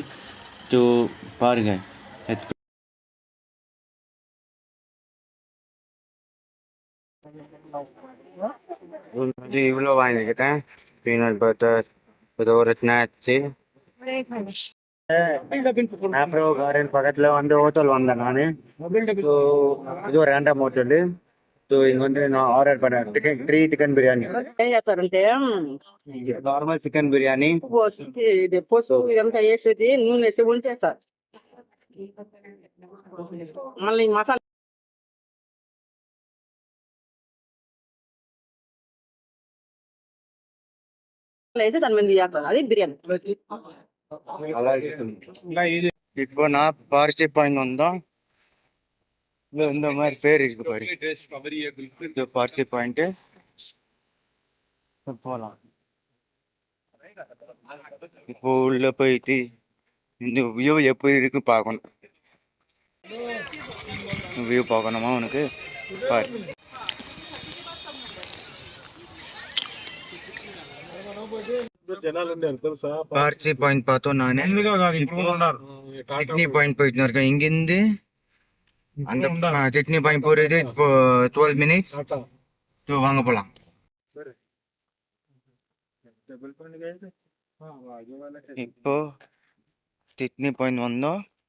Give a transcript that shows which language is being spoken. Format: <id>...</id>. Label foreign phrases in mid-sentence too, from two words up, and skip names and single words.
<ta>ஸோ பாருங்கள். இவ்வளோ வாங்கிக்கிட்டேன்.</ta> <en>peanut butter,</en> <ta>இது ஒரு ஸ்நாக்ஸு. மேப்ரோ கார்டன் பக்கத்தில் வந்து ஹோட்டல் வந்தேன் நான். ஸோ இது ஒரு</ta> <en>random hotel.</en> <ta>ஸோ இங்கே வந்து நான் ஆர்டர் பண்ணேன் சிக்கன் பிரியாணி.</ta> <te>ఏం చేస్తారంటే</te> <en>normal chicken</en> <ta>பிரியாணி.</ta> <te>ఇది పసుపు ఇదంతా వేసేది నూనె వేసి వంచేస్తారు మళ్ళీ మసాలా వేసి దాని మీద చేస్తారు అది బిర్యానీ.</te> <ta>நல்லா இருக்கு. இப்போ நான் பார்ச்சி பாயிண்ட் வந்தோம். இந்த மாதிரி பேர் இருக்கு பாரு. இது பார்ச்சி பாயிண்ட். போகலாம். இப்போ உள்ள போயிட்டு இந்த வியூ எப்படி இருக்கு பார்க்கணும். வியூ பார்க்கணுமா உனக்கு? பாரு.</ta> <te>జనాలు తెలుసా</te> <ta>பார்ச்சி பாயிண்ட் பார்த்தோம். நான் சிட்னி பாயிண்ட் போயிட்டு இருக்கேன். இங்கிருந்து அந்த சிட்னி பாயிண்ட் போறது 12 மினிட்ஸ். ஸோ வாங்க போகலாம். இப்போ சிட்னி பாயிண்ட் வந்தோம்.</ta>